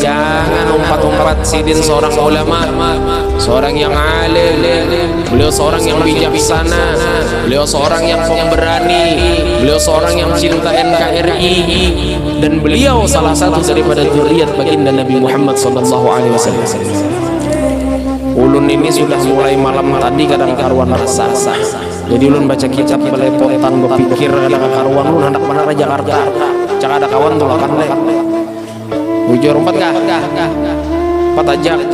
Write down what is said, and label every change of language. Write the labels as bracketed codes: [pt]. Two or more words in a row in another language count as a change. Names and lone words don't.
[id] Jangan umpat-umpat. Sidin seorang ulama, seorang yang alim, beliau seorang yang bijaksana, beliau seorang yang pemberani, beliau seorang yang cinta NKRI, dan beliau salah satu daripada zuriat baginda Nabi Muhammad SAW. [bjn] Ulun ini sudah mulai malam tadi kadang karuan rasa. Jadi ulun baca kitab belepotan berpikir kadang karuan ulun hendak mana Jakarta. Cak ada kawan tuh kan le. Bujur empat kah? Empat aja.